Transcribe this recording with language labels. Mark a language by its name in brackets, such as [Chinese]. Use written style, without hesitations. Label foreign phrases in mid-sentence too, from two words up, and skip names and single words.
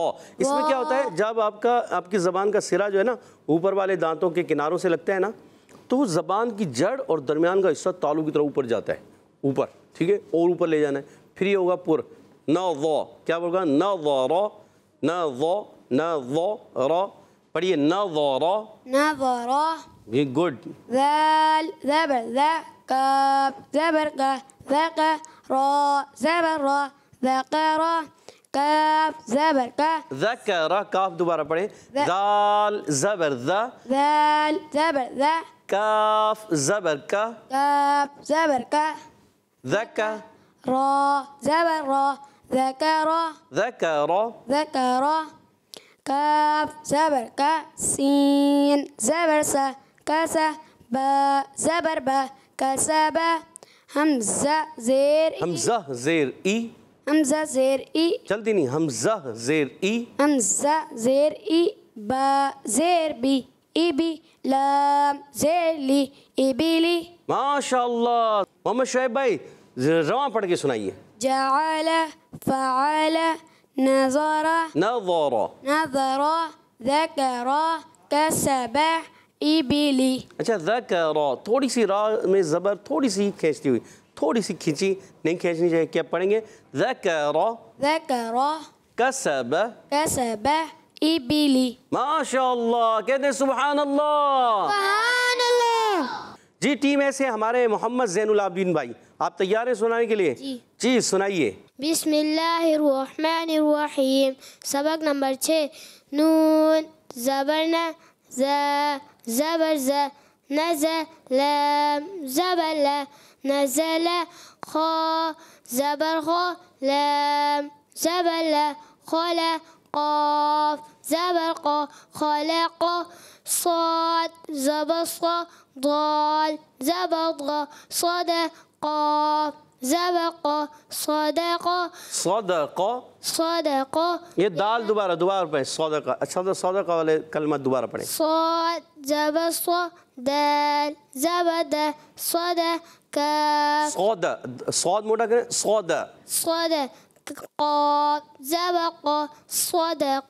[Urdu] اس میں کیا ہوتا ہے، جب آپ کی زبان کا سرا جو ہے نا اوپر والے دانتوں کے کناروں سے لگتا ہے نا، تو زبان کی جڑ اور درمیان کا حصہ تالو کی طرح اوپر جاتا ہے. اوپر، ٹھیک ہے، اور اوپر لے جانا ہے. پھر یہ ہوگا پر. نہ ضا. کیا بولگا؟ نہ ضا را. نہ ضا. نہ ضا را. پڑھیے نہ ضا را. نظر. یہ گڈ. ذال زبر ذا. كاف زبر كا. ذكر. را زبر را. ذكر. كاف زبر كا. ذکر. کاف دوبارہ پڑھیں. دال زبر ذا. ذال زبر ذا. کاف زبر کا. كاف زبر كا. ذکر. را زبر را. ذكر. ذکر. ذكر. كاف زبر كا. سين زبر سا. كسا. با زبر با. كسب. حمزة زير. حمزہ زیر ای. حمزہ زیر ای جلدی نہیں، حمزہ زیر ای، حمزہ زیر ای با زیر بی ای بی لام زیر لی ای بی لی [Arabic] ماشاء اللہ۔ [Urdu] محمد شعیب بھائی رواں پڑھ کے سنائیے۔ [Arabic] جعل فعل نظر [Urdu] نظر، [Arabic] نظر ذکر کسب ای بی لی [Urdu] اچھا ذکر، تھوڑی سی را میں زبر تھوڑی سی کھینچتی ہوئی، تھوڑی سی کھینچی، نہیں کھینچنی چاہیے، کیا پڑھیں گے؟ ذکر ذکر کسب، کسب ای بی لی [Arabic] ماشاء اللہ، [Urdu] کہتے ہیں [Arabic] سبحان اللہ۔ سبحان اللہ۔ [Urdu] جی ٹیم ایسے ہمارے محمد زین العابدین بھائی، آپ تیار ہیں سنانے کے لیے؟ جی سنائیے۔ [Arabic] بسم اللہ الرحمن الرحیم، [Urdu] سبق نمبر 6۔ نون زبر ن، ز زبر ز، نزل لام زبر ل، نزل خا زبر خا، لام زبر ل، خل قاف زبر قا، خلق صاد زبر صا، ضال زبر ضا، صاد قاف زبر قا، صدق صدق، صدق یہ دال دوبارہ پڑھیں، صدقہ، اچھا صدقہ والے کلمہ دوبارہ پڑھیں۔ صاد زبر صا، دال زبر دا، صدق صاد، صاد موٹا کریں، صاد، صدق قاف زبر قا، صدق